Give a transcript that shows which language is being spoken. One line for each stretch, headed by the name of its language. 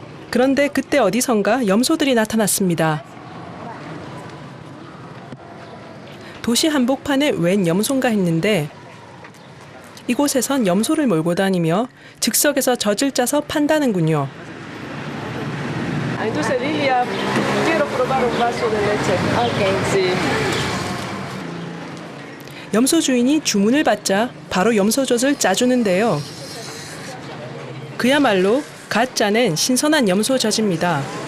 Korean: 그런데 그때 어디선가 염소들이 나타났습니다. 도시 한복판에 웬 염소인가 했는데 이곳에선 염소를 몰고 다니며 즉석에서 젖을 짜서 판다는군요.
Spanish: Entonces, Lilia, quiero probar un vaso de leche. Okay. Sí.
Korean: 염소 주인이 주문을 받자 바로 염소젖을 짜주는데요. 그야말로 갓 짜낸 신선한 염소젖입니다.